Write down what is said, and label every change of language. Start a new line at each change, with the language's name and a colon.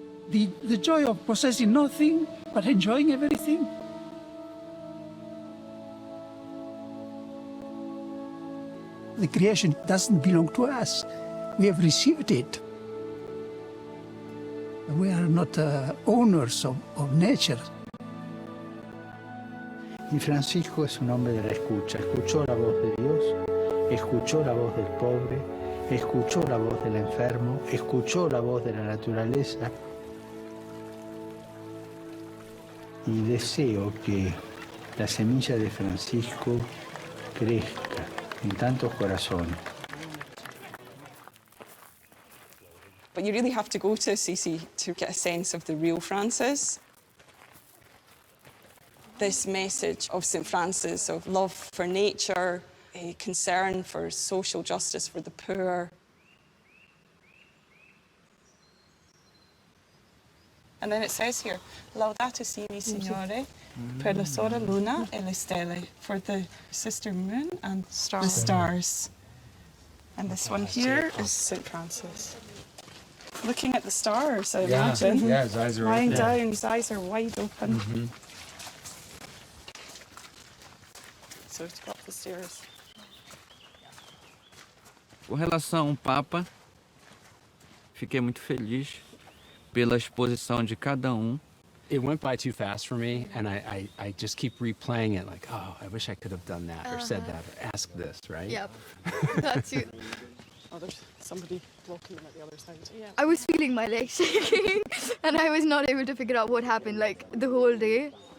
English: The joy of possessing nothing, but enjoying everything. The creation doesn't belong to us. We have received it. We are not owners of nature.
Spanish: Y Francisco es un hombre de la escucha. Escuchó la voz de Dios, escuchó la voz del pobre, escuchó la voz del enfermo, escuchó la voz de la naturaleza. Y deseo que la semilla de Francisco crezca en tantos corazones.
English: But you really have to go to Assisi to get a sense of the real Francis. This message of St. Francis of love for nature, a concern for social justice for the poor. And then it says here,
Italian: Laudato Si Signore, per la sora luna e le stelle,
English: for the sister moon and the stars. And this one here is St. Francis. Looking at the stars, I imagine. Yeah, his eyes are lying open. down, his eyes are wide open. Mm-hmm. So to go up the stairs.
Portuguese: Com relação ao Papa, fiquei muito feliz pela exposição de cada um.
English: It went by too fast for me, and I just keep replaying it like, oh, I wish I could have done that or said that or asked this, right? Yep, that's it. Oh, there's somebody blocking them at the other side. Yeah. I was feeling my legs shaking and I was not able to figure out what happened like the whole day.